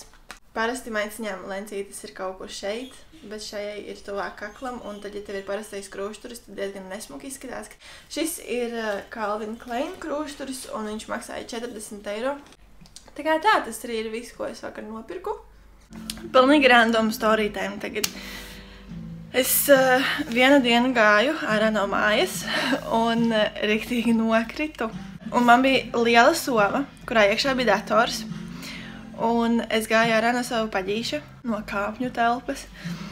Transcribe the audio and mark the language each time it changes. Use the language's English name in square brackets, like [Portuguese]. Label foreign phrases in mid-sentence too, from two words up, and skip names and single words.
[Latvian] Parasti maiciņām lencītes ir kaut kur šeit, bet šajai ir tuvāk kaklam, un tad, ja tev ir parastais krūšturis, tad diezgan nesmuki izskatās. Šis ir Calvin Klein krūšturis, un viņš maksāja 40 eiro. Tā kā tā, tas arī ir viss, ko es vakar nopirku. Pilnīgi [English] random story time [Latvian] tagad. Es vienu dienu gāju ārā no mājas un riktīgi nokritu. Un man bija liela soma, kurā iekšā bija dators. Un es gāju ārā no savu paģīša, no kāpņu telpas.